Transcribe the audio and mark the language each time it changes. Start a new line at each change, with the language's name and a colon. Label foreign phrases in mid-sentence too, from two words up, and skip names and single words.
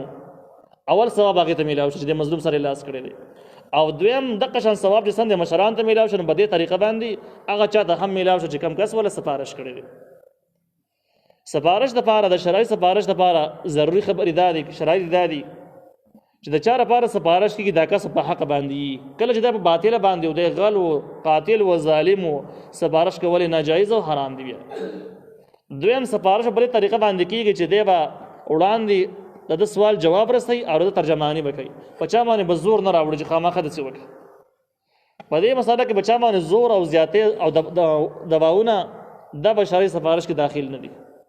Pashto: اول ثواب هغې ته میلاو شي چې د مظلوم سره لاس کړی دی، او دویم دغه شان ثواب چې څنګه مشرانو ته میلاو شي، نو په دې طریقه باندې هغه چا ته هم میلاو شي چې کوم کس ولا سفارش کړی دی. سفارش دپاره د شرعي سفارش دپاره ضروري خبرې دا دي، شرایط دا دي چې د چا لپاره سفارش کېږي دا کس په حق باندې، کله چې دا په باطله باندې و، دی غل و، قاتل و، ظالم و، سفارش کول ناجایز او حرام دی. بیا دویم سفارش په بلې طریقه باندې کېږي چې دی به وړاندې د ده سوال جواب رسوي او د ترجماني به کوي، په چا باندې به زور نه راوړي چې خامخا داسې وکړي. په دې مسله کې به چا باندې زور او زیاتې او دباونه دا به شرعي سفارش کې داخل نه دي.